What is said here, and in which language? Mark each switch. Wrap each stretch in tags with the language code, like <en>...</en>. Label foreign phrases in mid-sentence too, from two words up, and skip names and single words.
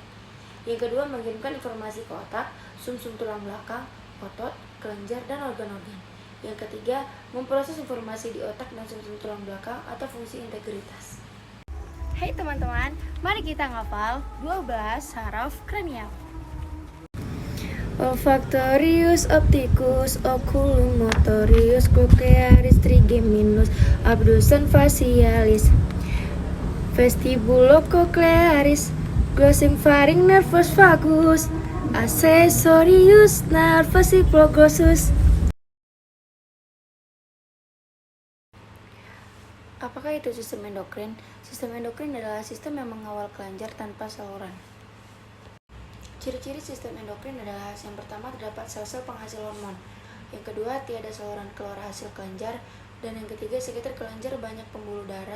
<ms>Yang kedua, mengirimkan informasi ke otak, sumsum tulang belakang, otot, kelenjar, dan organ-organ. Yang ketiga, memproses informasi di otak dan sumsum tulang belakang atau fungsi integritas. Hai teman-teman, mari kita ngafal 12 saraf kranial.</ms> <la>Olfactorius, opticus, oculum, motorius, cochlearis, trigeminus, abducens facialis, vestibulocochlearis, glossing pharynx, nervus vagus, accessorius, nervus hypoglossus.</la> <ms>Apakah itu sistem endokrin? Sistem endokrin adalah sistem yang mengawal kelenjar tanpa saluran. Ciri-ciri sistem endokrin adalah yang pertama, terdapat sel-sel penghasil hormon. Yang kedua, tiada saluran keluar hasil kelenjar. Dan yang ketiga, sekitar kelenjar banyak pembuluh darah.</ms>